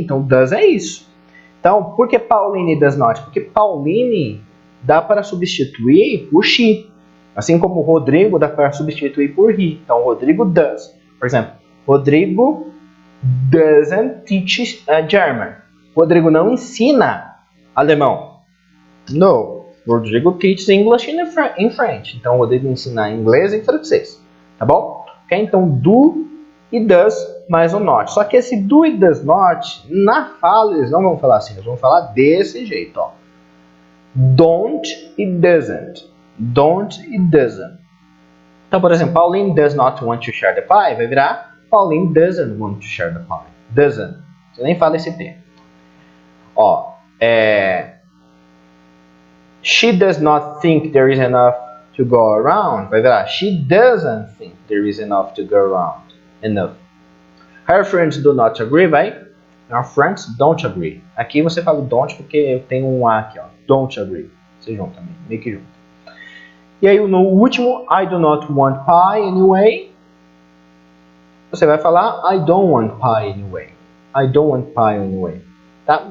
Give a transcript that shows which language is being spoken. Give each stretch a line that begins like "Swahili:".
Portuguese: Então does é isso. Então, por que Pauline does not? Porque Pauline dá para substituir o she. Assim como o Rodrigo dá para substituir por he. Então, Rodrigo does. Por exemplo,
English: Rodrigo doesn't teach German.
Portuguese: Rodrigo não ensina alemão.
English: No. Rodrigo teaches English in French.
Portuguese: Então, Rodrigo ensina inglês e francês. Tá bom? Okay? Então, do e does mais o not. Só que esse do e does not, na fala, eles não vão falar assim. Eles vão falar desse jeito, ó. Don't e doesn't. Don't e doesn't. Então, por exemplo,
English: Pauline does not want to share the pie. Vai virar Pauline doesn't want to share the pie. Doesn't.
Portuguese: Você nem fala esse T.
English: Ó, she does not think there is enough to go around.
Portuguese: Vai virar
English: she doesn't think there is enough to go around. Enough. Her friends do not agree,
Portuguese: vai?
English: Our friends don't agree.
Portuguese: Aqui você fala don't porque eu tenho um A aqui, ó. Don't agree. Você junta também, meio que junto. E aí no último,
English: I do not want pie anyway.
Portuguese: Você vai falar
English: I don't want pie anyway. I don't want pie anyway. Tá?